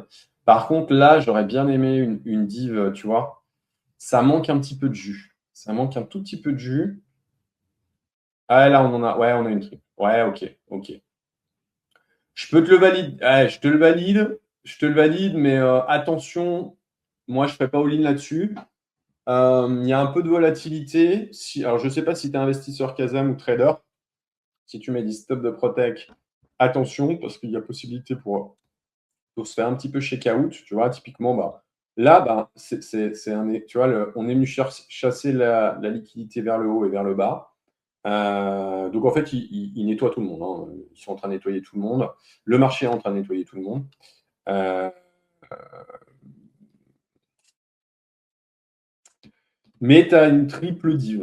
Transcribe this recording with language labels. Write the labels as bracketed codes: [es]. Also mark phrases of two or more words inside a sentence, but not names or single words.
[fr] Par contre, là, j'aurais bien aimé une div, tu vois. Ça manque un petit peu de jus. Ça manque un tout petit peu de jus. Ah, là, on en a. Ouais, on a une triple. Ouais, ok, ok. Je peux te le valider. Ouais, je te le valide. Je te le valide, mais attention, moi, je ne ferai pas all-in là-dessus. Il y a un peu de volatilité. Alors, je ne sais pas si tu es investisseur Kazam ou trader. Si tu mets des stops de Protec, attention, parce qu'il y a possibilité pour se faire un petit peu [en] shake out. [fr] Tu vois, typiquement, là, tu vois, on est venu chasser la liquidité vers le haut et vers le bas. Donc, en fait, ils nettoient tout le monde. Ils sont en train de nettoyer tout le monde. Le marché est en train de nettoyer tout le monde. Euh, Mais tu as une triple div.